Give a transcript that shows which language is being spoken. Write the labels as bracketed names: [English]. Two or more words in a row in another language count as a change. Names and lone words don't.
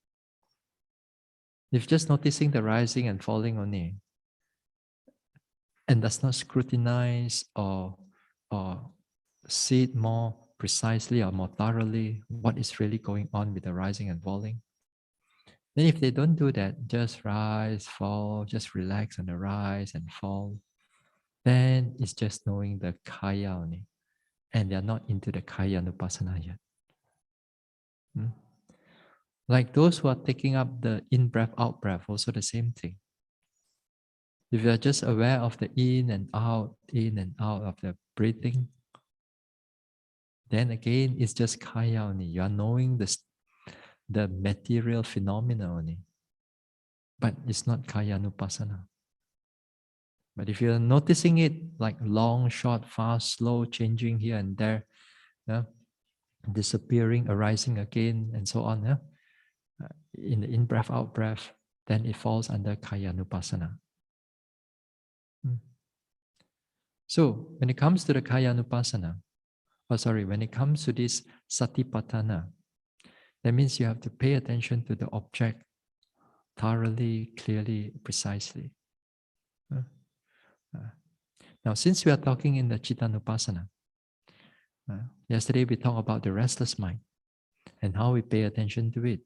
[English] If just noticing the rising and falling only, and does not scrutinize or see it more precisely or more thoroughly what is really going on with the rising and falling, then if they don't do that, just rise, fall, just relax on the rise and fall, then it's just knowing the kaya only. And they're not into the [Pali] kaya nupassana [English] yet. Hmm? Like those who are taking up the in-breath, out-breath, also the same thing. If you're just aware of the in and out of the breathing, then again, it's just kaya only. You are knowing the material phenomena only. But it's not [Pali] kaya nupassana. [English] But if you're noticing it like long, short, fast, slow, changing here and there, yeah, disappearing, arising again, and so on, yeah, in the in-breath, out-breath, then it falls under [Pali] kaya nupassana. [English] So when it comes to the [Pali] kaya nupassana, [English] when it comes to this satipatthana, that means you have to pay attention to the object thoroughly, clearly, precisely. Now, since we are talking in the Cittānupassanā, yesterday we talked about the restless mind and how we pay attention to it.